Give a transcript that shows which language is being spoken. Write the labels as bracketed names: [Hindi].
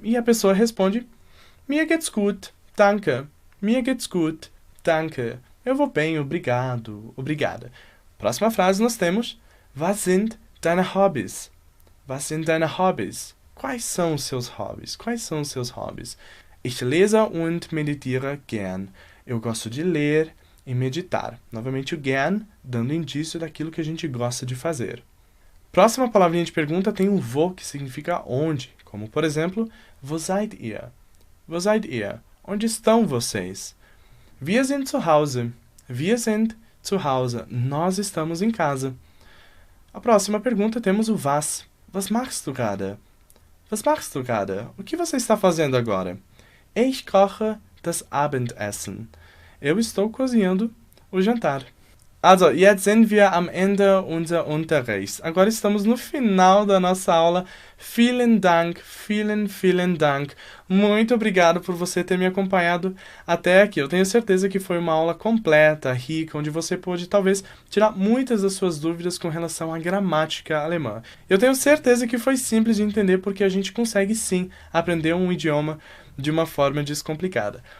[Portuguese] E a pessoa responde, [German] Mir geht's gut, danke. Mir geht's gut, danke. [Portuguese] Eu vou bem, obrigado, obrigada. Próxima frase nós temos, [German] Was sind deine Hobbys? Was sind deine Hobbys? [Portuguese] Quais são os seus hobbies? Quais são os seus hobbies? [German] Ich lese und meditiere gern. [Portuguese] Eu gosto de ler e meditar. Novamente o gern, dando indício daquilo que a gente gosta de fazer. Próxima palavrinha de pergunta tem o wo, que significa onde. Como, por exemplo, [German] Wo seid ihr? Wo seid ihr? [Portuguese] Onde estão vocês? [German] Wir sind zu Hause. Wir sind zu Hause. [Portuguese] Nós estamos em casa. A próxima pergunta temos o [German] was. Was machst du gerade? Was machst du gerade? [Portuguese] O que você está fazendo agora? [German] Ich koche das Abendessen. [Portuguese] Eu estou cozinhando o jantar. [German] Also, jetzt sind wir am Ende unseres Unterrichts. [Portuguese] Agora estamos no final da nossa aula. [German] Vielen Dank, vielen Dank. [Portuguese] Muito obrigado por você ter me acompanhado até aqui. Eu tenho certeza que foi uma aula completa, rica, onde você pôde talvez tirar muitas das suas dúvidas com relação à gramática alemã. Eu tenho certeza que foi simples de entender porque a gente consegue sim aprender um idioma de uma forma descomplicada.